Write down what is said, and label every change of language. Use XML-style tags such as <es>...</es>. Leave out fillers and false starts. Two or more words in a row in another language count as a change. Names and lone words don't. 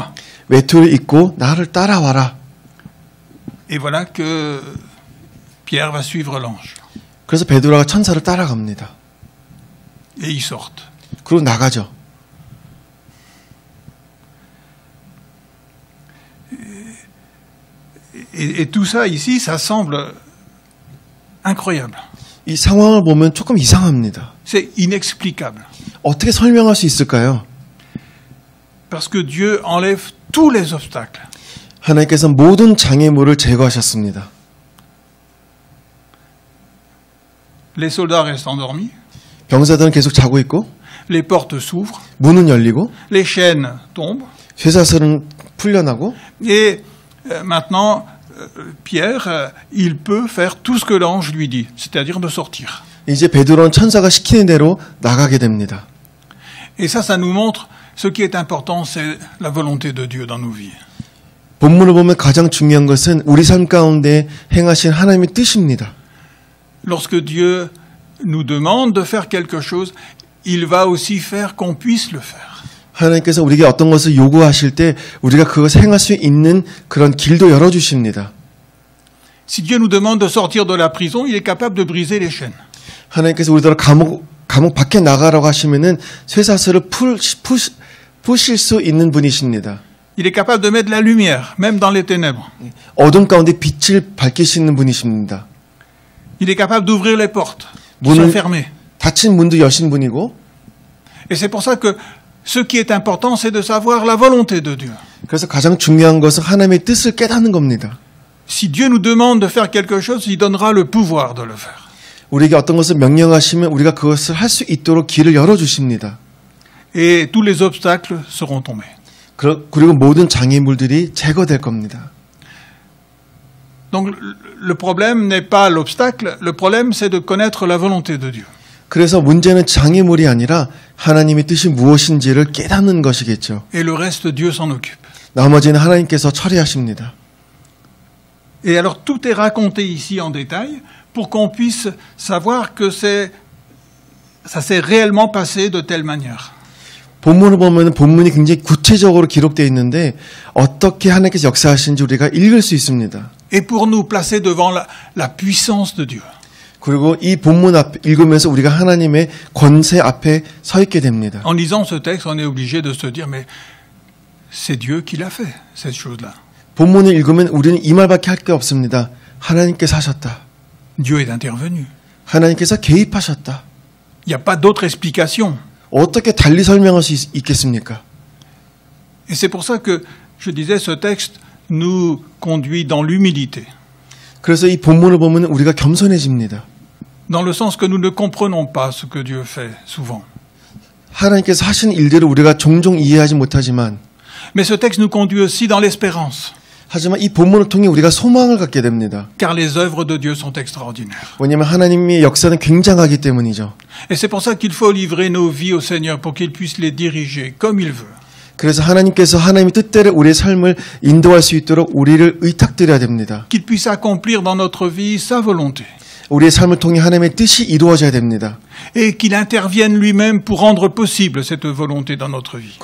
<ko>외투를 입고 나를 따라와라.</ko> <fr>Et voilà que Pierre va suivre l'ange.</fr> <ko>그래서 베드로가 천사를 따라갑니다.</ko> <fr>Et ils sortent.</fr> <ko>그리고 나가죠.</ko> <fr>Et tout ça ici, ça semble incroyable.</fr> <ko>이 상황을 보면 조금 이상합니다.</ko> <fr>C'est inexplicable.</fr> <ko>어떻게 설명할 수 있을까요?</ko> <fr>Parce que Dieu enlève tous les obstacles.</fr> <ko>하나님께서 모든 장애물을 제거하셨습니다.</ko> <fr>Les soldats restent endormis,</fr> <ko>병사들은 계속 자고 있고</ko> <fr>les portes s'ouvrent,</fr> <ko>문은 열리고</ko> <fr>les chaînes tombent,</fr> <ko>쇠사슬은 풀려나고</ko> <fr>et maintenant, Pierre, il peut faire tout ce que l'ange lui dit, c'est-à-dire de sortir.</fr> <ko>이제 베드로는 천사가 시키는 대로 나가게 됩니다.</ko> <fr>Et ça nous montre ce qui est important, c'est la volonté de Dieu dans nos vies.</fr> <ko>본문을 보면 가장 중요한 것은 우리 삶 가운데 행하신 하나님의 뜻입니다.</ko> <fr>Lorsque Dieu nous demande de faire quelque chose, il va aussi faire qu'on puisse le faire.</fr> <ko>하나님께서 우리에게 어떤 것을 요구하실 때 우리가 그것을 행할 수 있는 그런 길도 열어주십니다.</ko> <fr>Si Dieu nous demande de sortir de la prison, il est capable de briser les chaînes.</fr> <ko>하나님께서 우리들을 감옥 밖에 나가라고 하시면은 쇠사슬을 푸실 수 있는 분이십니다.</ko> <fr>Il est capable de mettre de la lumière, même dans les ténèbres.</fr> <ko>어둠 가운데 빛을 밝히시는 분이십니다.</ko> <fr>Il est capable d'ouvrir les portes qui</fr> <ko>문을</ko> <fr>sont fermées.</fr> <ko>닫힌 문도 여신 분이고</ko> <fr>Et c'est pour ça que ce qui est important, c'est de savoir la volonté de Dieu.</fr> <ko>그래서 가장 중요한 것은 하나님의 뜻을 깨닫는 겁니다.</ko> <fr>Si Dieu nous demande de faire quelque chose, il donnera le pouvoir de le faire.</fr> <ko>우리에게 어떤 것을 명령하시면 우리가 그것을 할 수 있도록 길을 열어주십니다.</ko> <fr>Et tous les obstacles seront tombés.</fr> <ko>그리고 모든 장애물들이 제거될 겁니다.</ko> <fr>Donc le problème n'est pas l'obstacle, le problème c'est de connaître la volonté de Dieu.</fr> <ko>그래서 문제는 장애물이 아니라 하나님의 뜻이 무엇인지를 깨닫는 것이겠죠.</ko> <fr>Et le reste, Dieu s'en occupe.</fr> <ko>나머지는 하나님께서 처리하십니다.</ko> <fr>Et alors tout est raconté ici en détail pour qu'on puisse savoir que ça s'est réellement passé de telle manière.</fr> <ko>본문을 보면 본문이 굉장히 구체적으로 기록되어 있는데 어떻게 하나님께서 역사하시는지 우리가 읽을 수 있습니다.</ko> <fr>Et pour nous placer devant la puissance de Dieu.</fr> <ko>그리고 이 본문 앞 읽으면서 우리가 하나님의 권세 앞에 서 있게 됩니다.</ko> <fr>En lisant ce texte, on est obligé de se dire, mais c'est Dieu qui l'a fait, cette chose-là.</fr> <ko>본문을 읽으면 우리는 이 말밖에 할 게 없습니다. 하나님께서 하셨다.</ko> <fr>Dieu est intervenu.</fr> <ko>하나님께서 개입하셨다.</ko> <fr>Il n'y a pas d'autre explication.</fr> <ko>어떻게 달리 설명할 수 있겠습니까?</ko> <fr>Et c'est pour ça que, je disais, ce texte nous conduit dans l'humilité.</fr> <ko>그래서 이 본문을 보면 우리가 겸손해집니다.</ko> <fr>Dans le sens que nous ne comprenons pas ce que Dieu fait souvent.</fr> <ko>하나님께서 하신 일들을 우리가 종종 이해하지 못하지만</ko> <fr>Mais ce texte nous conduit aussi dans l'espérance.</fr> <ko>하지만 이 본문을 통해 우리가 소망을 갖게 됩니다.</ko> <fr>Car les œuvres de Dieu sont extraordinaires.</fr> <ko>왜냐하면 하나님의 역사는 굉장하기 때문이죠.</ko> <fr>Et c'est pour ça qu'il faut livrer nos vies au Seigneur pour qu'il puisse les diriger comme il veut.</fr> <ko>그래서 하나님께서 하나님의 뜻대로 우리의 삶을 인도할 수 있도록 우리를 의탁드려야 됩니다.</ko> <fr>Qu'il puisse accomplir dans notre vie sa volonté.</fr> <ko>우리의 삶을 통해 하나님의 뜻이 이루어져야 됩니다.</ko> <fr>Et qu'il intervienne lui-même pour rendre possible cette volonté dans notre vie.</fr>